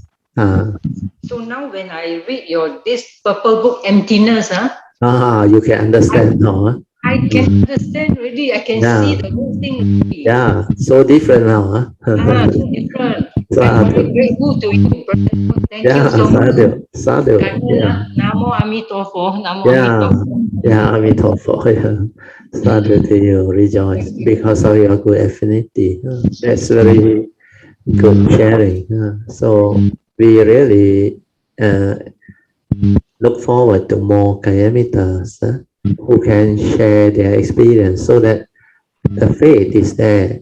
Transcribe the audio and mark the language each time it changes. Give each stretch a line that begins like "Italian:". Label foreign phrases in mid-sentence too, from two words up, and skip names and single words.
English: So now when I read your this purple book, Emptiness, You can understand now. I can understand really. I can see the whole thing. Yeah, so different now. So different. I'm very grateful to you, brother. Thank you so much. Sadhu.
Chinese: Namo Amitofo. Namo
English: Yeah, Amitofo. Amitofo. Sadhu to you, rejoice because of your good affinity. That's very good sharing. So we really look forward to more Kayamitas who can share their experience so that the faith is there.